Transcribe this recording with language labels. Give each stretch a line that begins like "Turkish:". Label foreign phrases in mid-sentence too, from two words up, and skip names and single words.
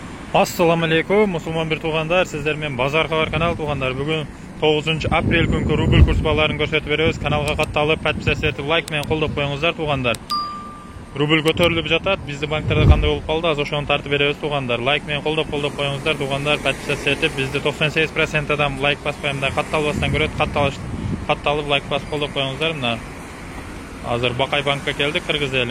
Arabic: السلام عليكم
Kyrgyz: мусулман бир туугандар, сиздер мен Базар Кабар канал туугандар. Бүгүн 9 апрель күнкү рубль курстарын көрсөтүп беребиз. Kanalga катталып, подписаться этип, лайк менен колдоп коюңуздар туғандар. Рубль көтөрүлүп жатат. Бизди банктарда кандай болуп калды, аз ошону тартып беребиз туғандар. Лайк менен колдоп коюңуздар туғандар, подписаться этип, бизди 98% адам лайк баспай, мындай катталбастан көрөт. Катталып лайк басып колдоп коюңуздар. Мына азыр Бакай банкка келдик, кыргыз элим.